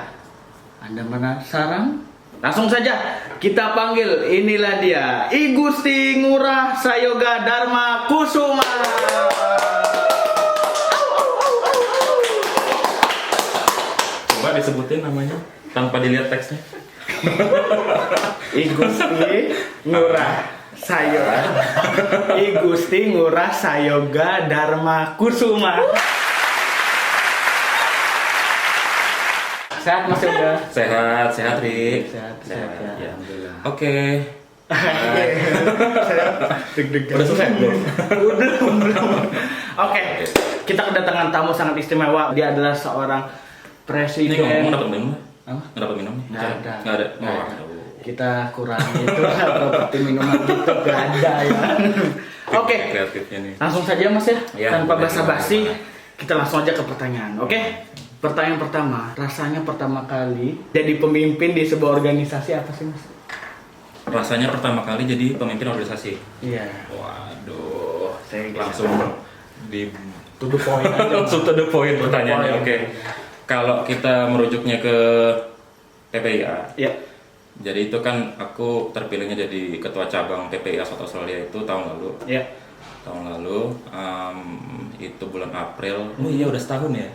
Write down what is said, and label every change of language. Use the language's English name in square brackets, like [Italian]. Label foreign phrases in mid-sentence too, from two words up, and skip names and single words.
[Indonesian] Anda penasaran? Langsung saja kita panggil, inilah dia, I Gusti Ngurah Sayoga Dharma Kusuma. Coba disebutin namanya tanpa dilihat teksnya. I Gusti Ngurah Sayoga, I Gusti Ngurah Sayoga Dharma Kusuma. Sehat Mas Yoga? Sehat, Rik. Sehat ya. Alhamdulillah. Oke. Deg-degan. Udah selesai belum? Belum. Oke. Kita kedatangan tamu sangat istimewa. Dia adalah seorang presiden. Ini ngomong dapat minum? Hah? Nggak dapat minum? Nggak ada. Nggak ada. Nggak Oh, ada. aduh. Kita kurangi itu seperti minuman gitu, gak ada ya. Oke. Kreatifnya nih. Langsung saja Mas ya, Iya, tanpa boleh. basa-basi, kita langsung aja ke pertanyaan. Oke? Pertanyaan pertama, rasanya pertama kali jadi pemimpin di sebuah organisasi apa sih Mas? Rasanya pertama kali jadi pemimpin organisasi. Iya. Waduh. Saya Langsung di [English] to the point [Indonesian] aja. langsung [English] to the point [Indonesian] pertanyaannya. point. Oke. Kalau kita merujuknya ke PPIA. Iya. Jadi itu kan aku terpilihnya jadi ketua cabang PPIA South Australia itu tahun lalu. Iya. Tahun lalu itu bulan April. Oh iya udah setahun ya.